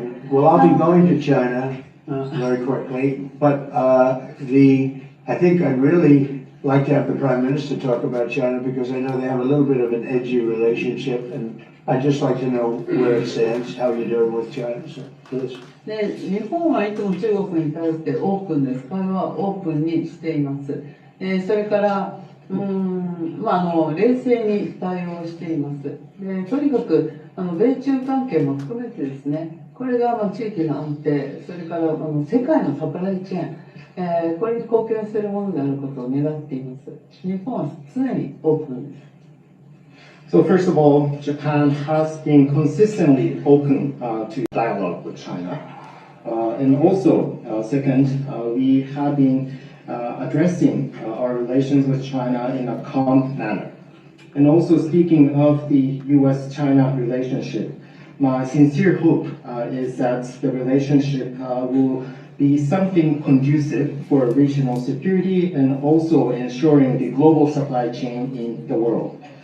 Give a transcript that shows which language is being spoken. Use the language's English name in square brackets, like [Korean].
[English] Well, I'll be going to China very quickly, but I think I'd really like to have the Prime Minister talk about China because I know they have a little bit of an edgy relationship, and I'd just like to know where it stands, how you're doing with China. So, please. [Japanese] で、日本はいつも中国に対してオープンです。これはオープンにしています。それから、冷静に対応しています。で、とにかく米中関係も含めてですね、これが地域の安定、それから世界のサプライチェーン、これに貢献するものであることを願っています。日本は常にオープンです。 [English] So first of all, Japan has been consistently open to dialogue with China. And also, second, we have been addressing our relations with China in a calm manner. And also speaking of the US-China relationship, my sincere hope is that the relationship will be something conducive for regional security and also ensuring the global supply chain in the world.